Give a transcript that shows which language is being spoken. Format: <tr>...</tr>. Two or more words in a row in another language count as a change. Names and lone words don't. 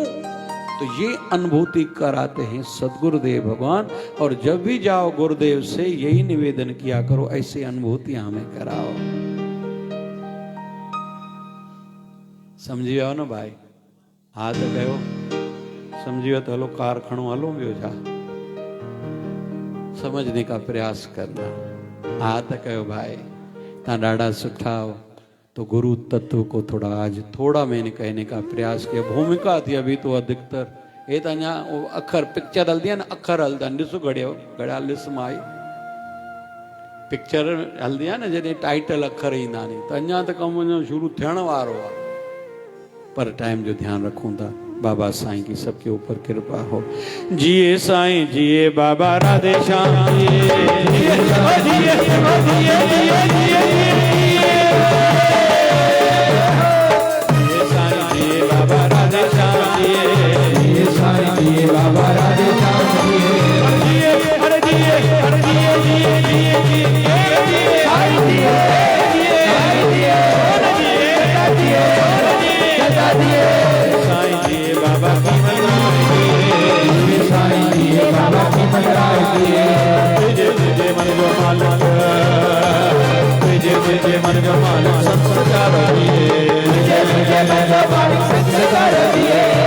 <hi>तो ये अनुभूति कराते हैं सदगुरुदेव भगवान। और जब भी जाओ गुरुदेव से यही निवेदन किया करो, ऐसी अनुभूतियां हमें कराओ।</hi> <sd>समझी आओ ना भाई, हाथ गयो समझियो तो हलो कार खणो हलो बियो जा,</sd> <hi>समझने का प्रयास करना।</hi> <sd>हाथ कहो भाई ता डाढ़ा सुठा हो,</sd> <hi>तो गुरु तत्व को थोड़ा आज थोड़ा मैंने कहने का प्रयास किया।</hi> <sd>भूमिका थी अभी तो अधिकतर ये तो अञा अखर पिक्चर हल्दी है ना, अखर हलदा ॾिसो घड़ियो घड़ा लिस माई पिक्चर हल्दी है ना, जॾहिं टाइटल अखर ईंदा आहिनि, त अञा त कमु अञा शुरू थियण वारो आहे। पर टाइम जो ध्यान रखूं था।</sd> <hi>बाबा साईं की सबके ऊपर कृपा हो।</hi> <sd>जिए साईं जिए बाबा राधे श्याम जिए, जिए जिए जिए जिए साईं जिए बाबा राधे श्याम जिए, जिए साईं जिए बाबा राधे श्याम जिए, अरे जिए अरे जिए जिए जिए जिए साईं जिए जिए जिए साईं जिए बाबा की मंगराई दिए, साईं जिए बाबा की मंगराई दिए। तुझे मन जो मालक, तुझे मन जो मालक संस्कार दिए, तुझे मन जो मालक संस्कार दिए।</sd>